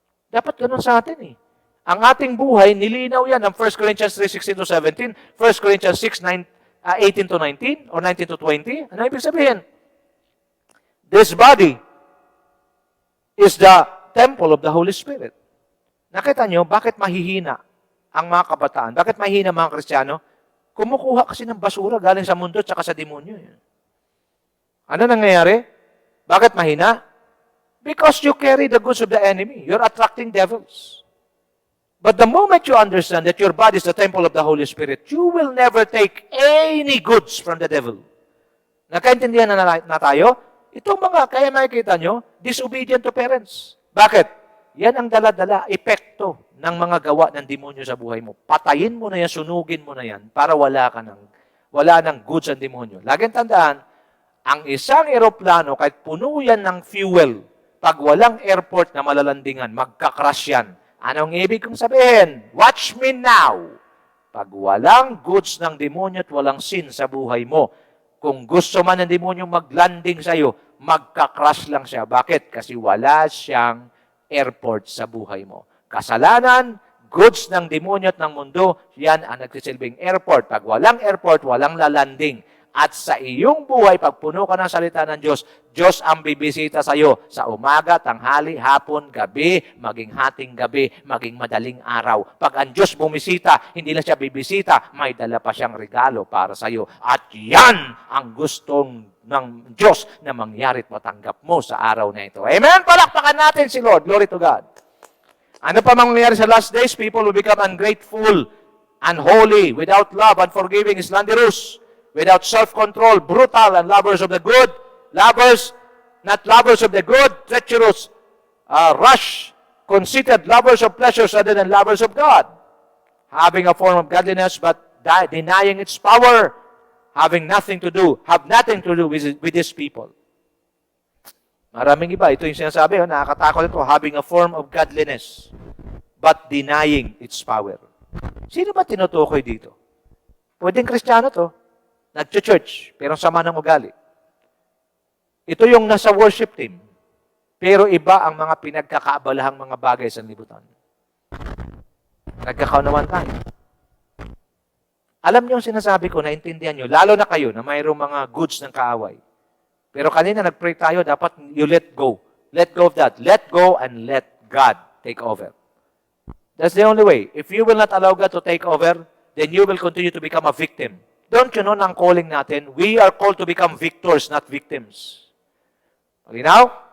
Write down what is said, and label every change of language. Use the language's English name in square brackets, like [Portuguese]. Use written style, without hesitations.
[Filipino] Dapat ganun sa atin Ang ating buhay, nilinaw yan ng 1 Corinthians 3:16-17, 1 Corinthians 6:18-19, or 19-20. Ano ibig sabihin? [English] This body is the temple of the Holy Spirit. [Filipino] Nakita nyo, bakit mahihina ang mga kabataan? Bakit mahihina mga Kristiyano? Kumukuha kasi ng basura galing sa mundo at sa demonyo. Ano nangyayari? Bakit mahina? [English] Because you carry the goods of the enemy. You're attracting devils. But the moment you understand that your body is the temple of the Holy Spirit, you will never take any goods from the devil. [Filipino] Nakaintindihan na tayo? Itong mga, kaya makikita nyo, [English] disobedient to parents. [Filipino] Bakit? Yan ang dala-dala, epekto ng mga gawa ng demonyo sa buhay mo. Patayin mo na yan, sunugin mo na yan, para wala ng goods ang demonyo. Laging tandaan, ang isang eroplano, kahit puno yan ng fuel, pag walang airport na malalandingan, magka-crash yan. Anong ibig kong sabihin? [English] Watch me now. [Filipino] Pag walang goods ng demonyo at walang sin sa buhay mo, kung gusto man ng demonyo mag-landing sa'yo, magka-crash lang siya. Bakit? Kasi wala siyang airport sa buhay mo. Kasalanan, goods ng demonyo at ng mundo, yan ang nagsisilbing airport. Pag walang airport, walang lalanding. At sa iyong buhay, pag puno ka ng salita ng Diyos, Diyos ang bibisita sa iyo sa umaga, tanghali, hapon, gabi, maging hating gabi, maging madaling araw. Pag ang Diyos bumisita, hindi lang siya bibisita, may dala pa siyang regalo para sa iyo. At yan ang gustong ng Diyos na mangyari at matanggap mo sa araw na ito. Amen? Palakpakan natin si Lord. [English] Glory to God. [Filipino] Ano pa mangyayari sa last days? [English] People will become ungrateful, unholy, without love, unforgiving, slanderous, without self-control, brutal, and lovers of the good. Lovers, not lovers of the good, treacherous, rash, conceited, lovers of pleasures rather than lovers of God. Having a form of godliness but denying its power. Have nothing to do with these people. [Filipino] Maraming iba. Ito yung sinasabi, nakakatakot ito. [English] Having a form of godliness but denying its power. [Filipino] Sino ba tinutukoy dito? Pwedeng Kristiyano to. Nag-church, pero sama ng ugali. Ito yung nasa worship team, pero iba ang mga pinagkakaabalahang mga bagay sa libutan. Nagkakaunawan tayo. Alam niyo yung sinasabi ko, naintindihan niyo, lalo na kayo na mayroong mga goods ng kaaway. Pero kanina nag-pray tayo, dapat [English] you let go. Let go of that. Let go and let God take over. That's the only way. If you will not allow God to take over, then you will continue to become a victim. Don't you know [Filipino] na ang calling natin? [English] We are called to become victors, not victims. [Filipino] Malinaw?